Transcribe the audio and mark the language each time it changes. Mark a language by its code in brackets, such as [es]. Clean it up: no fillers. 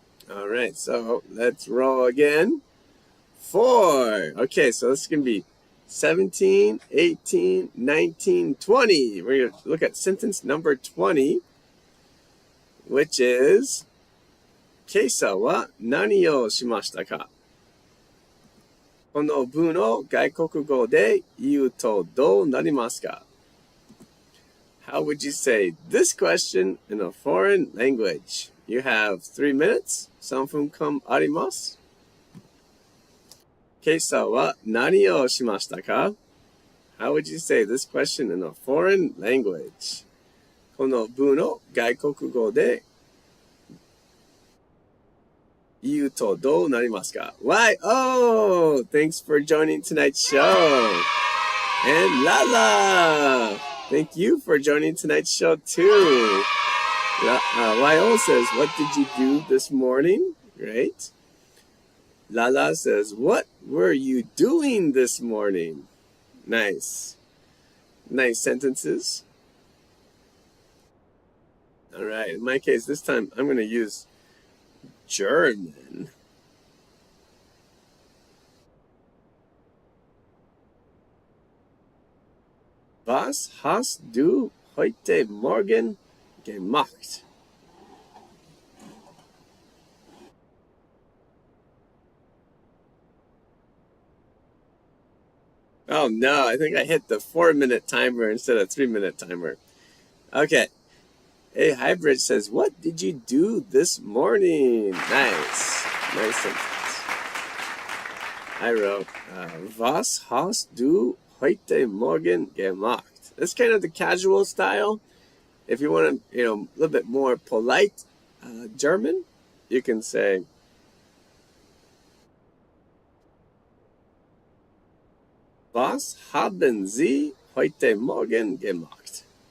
[en] All right, so let's roll again. 4. Okay, so this is going to be 17, 18, 19, 20. We're going to look at sentence number 20, which is [ja] 今朝は何をしましたか？この文を外国語で言うとどうなりますか？ [en] How would you say this question in a foreign language? You have 3 minutes. [ja] 3分間あります。今朝は何をしましたか？ [en] How would you say this question in a foreign language? [ja] この文を外国語で言うとどうなりますか？ [en] Why? Oh, thanks for joining tonight's show. And Lala, thank you for joining tonight's show too. YO says, what did you do this morning? Great. Lala says, what were you doing this morning? Nice. Nice sentences. All right. In my case, this time I'm going to use German. [de] Was hast du heute Morgen gemacht? [en] Oh no, I think I hit the 4-minute timer instead of 3-minute timer. Okay. Hey, Hybrid says, what did you do this morning? Nice. Nice sentence. I wrote, [de] was hast du heute Morgen gemacht? [en] That's kind of the casual style. If you want to, a little bit more polite German, you can say, [de] was haben Sie heute Morgen gemacht?